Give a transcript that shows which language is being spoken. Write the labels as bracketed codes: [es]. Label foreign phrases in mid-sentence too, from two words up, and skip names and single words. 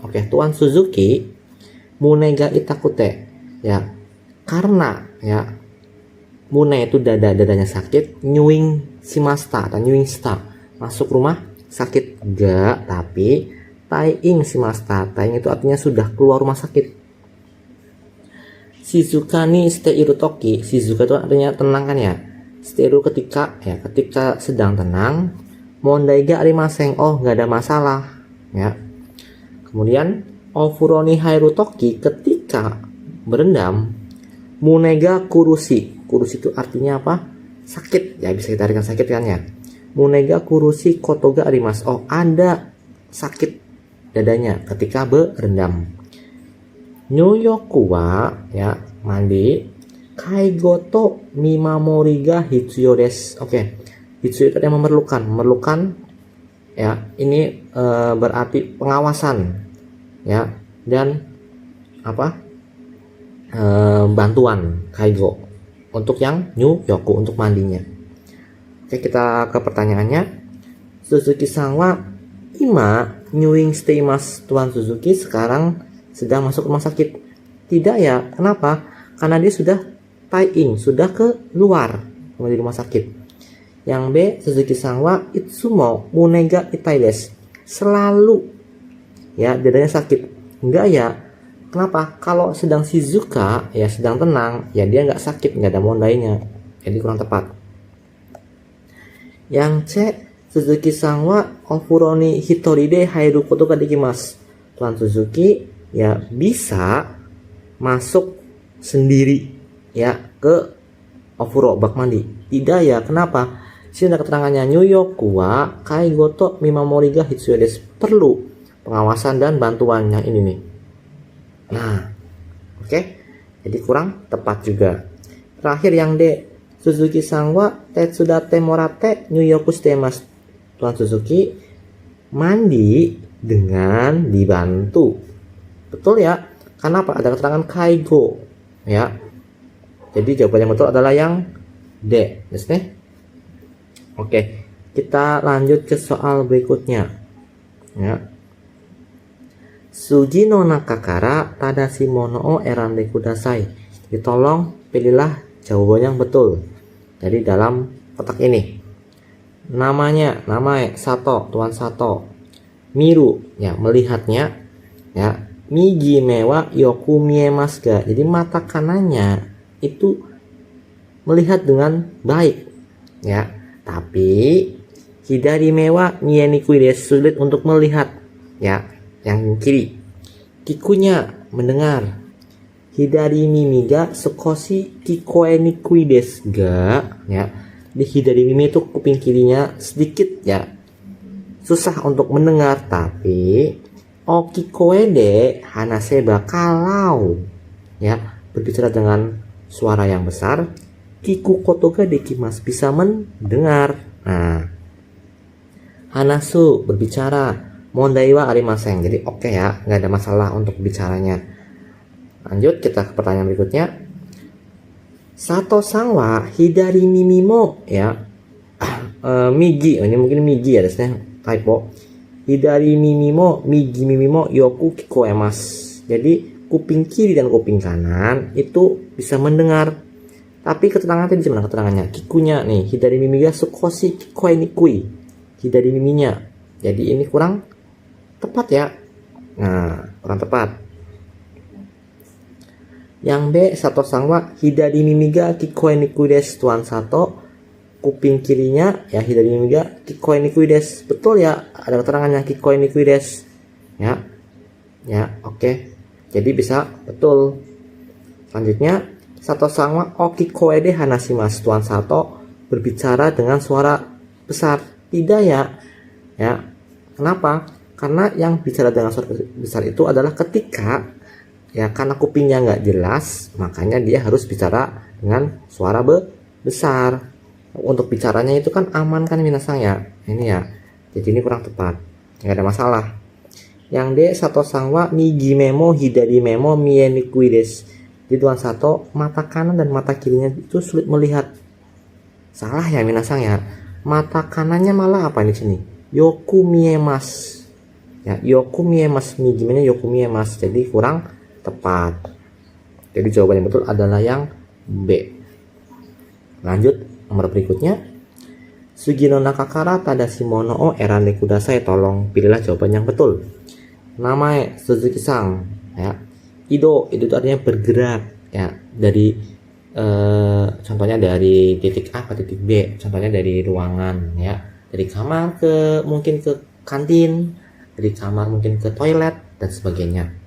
[id] Oke, Tuan Suzuki, [ja] 胸が痛くて [id] ya, karena ya mune itu dadanya sakit, [ja] 入院しました [id] atau [ja] 入院した [id] masuk rumah sakit, ga tapi [ja] 退院しました, [id] taiin itu artinya sudah keluar rumah sakit. [ja] 静かにしている時, [id] shizuka itu artinya tenang kan ya, shiteiru ketika ya, ketika sedang tenang. [ja] 問題がありません, [id] oh nggak ada masalah ya. [ja] Kemudian お風呂に入る時, [id] ketika berendam. [ja] 胸が苦しい、苦しい [id] itu artinya apa? Sakit ya, bisa kita artikan sakit kan ya. [ja] 胸が苦しいことがあります, [id] oh ada sakit dadanya ketika berendam. [ja] 入浴は [id] ya mandi, [ja] 介護と見守りが必要です. [id] Oke, hitsuyou itu yang memerlukan ya, ini berarti pengawasan ya dan apa bantuan kaigo untuk yang nyuyoku, untuk mandinya. Oke, kita ke pertanyaannya. [ja] 鈴木さんは今入院しています. [id] Tuan Suzuki sekarang sedang masuk rumah sakit. Tidak ya, kenapa? Karena dia sudah taiin, sudah keluar dari rumah sakit. Yang B, [ja] 鈴木さんはいつも胸が痛いです. [id] selalu ya dadanya sakit. Enggak ya. Kenapa? Kalau sedang Shizuka ya sedang tenang ya dia nggak sakit, nggak ada mondainya. Jadi kurang tepat. Yang C, [ja] 鈴木さんはお風呂に一人で入ることができます. [id] Tuan Suzuki ya bisa masuk sendiri ya ke ofuro bak mandi. Tidak ya. Kenapa? Sini ada keterangannya, [ja] 入浴は介護と見守りが必要です. [id] Perlu pengawasan dan bantuan yang ini nih. Nah, oke. Jadi kurang tepat juga. Terakhir yang D, [ja] 鈴木さんは手伝ってもらって入浴してます. [id] Tuan Suzuki mandi dengan dibantu. Betul ya? Karena apa? Ada keterangan kaigo ya. Jadi jawaban yang betul adalah yang D. Yes, nih. Oke, kita lanjut ke soal berikutnya. Ya. [ja] 次の中から正しいものを選んでください. [id] Jadi tolong pilihlah jawaban yang betul. Jadi dalam kotak ini. Nama Sato, Tuan Sato. Miru ya melihatnya ya. [ja] 右目はよく見えますが. [id] Jadi mata kanannya itu melihat dengan baik ya. [ja] Tapi 左目は見えにくいです, [id] sulit untuk melihat ya. Yang kiri. Kikunya mendengar. [ja] 左耳が少し聞こえにくいですが ya. [id] Di [ja] 左耳 [id] itu kuping kirinya sedikit ya susah untuk mendengar, tapi [ja] 大声で話せば [id] kalau ya berbicara dengan suara yang besar, [ja] 聞くことができます [id] bisa mendengar. [ja] Nah, hanasu berbicara, 問題はありません. [id] Jadi oke ya, nggak ada masalah untuk bicaranya. Lanjut kita ke pertanyaan berikutnya. [ja] 佐藤さんは左耳も ya migi, [id] ini mungkin migi ya desnya typo. [ja] 左耳も右耳もよく聞こえます. [id] Jadi kuping kiri dan kuping kanan itu bisa mendengar. Tapi keterangannya di mana keterangannya? Kikunya nih, [ja] 左耳が少し聞こえにくい. Hidari miminya. [id] Jadi ini kurang tepat ya. Nah, kurang tepat. Yang B, [ja] 佐藤さんは左耳が聞こえにくいです. [id] Tuan Sato kuping kirinya ya [ja] 左耳が聞こえにくいです. [id] Betul ya, ada keterangannya [ja] 聞こえにくいです. [id] Ya. Ya, oke. Jadi bisa betul. Selanjutnya, [ja] 佐藤さんは大声で話します. [id] Tuan Sato berbicara dengan suara besar. Tidak ya. Ya. Kenapa? Karena yang bicara dengan suara besar itu adalah ketika ya karena kupingnya nggak jelas, makanya dia harus bicara dengan suara besar. Untuk bicaranya itu kan aman kan minasang ya. Ini ya. Jadi ini kurang tepat. Nggak ada masalah. Yang D, [ja] 佐藤さんは右目も左目も見えにくいです. [id] Di Tuan Sato mata kanan dan mata kirinya itu sulit melihat. Salah ya minasang ya. Mata kanannya malah apa di sini? [ja] よく見えます。はい、よく見えます、右目もよく見えます. [id] Jadi kurang tepat. Jadi jawaban yang betul adalah yang B. Lanjut nomor berikutnya. [ja] 次の中から正しいものを選んでください. [id] Tolong pilihlah jawaban yang betul. Namae Suzuki-san ya. Ido itu artinya bergerak ya. Dari contohnya dari titik A ke titik B. Contohnya dari ruangan ya. Dari kamar ke mungkin ke kantin, dari kamar mungkin ke toilet dan sebagainya.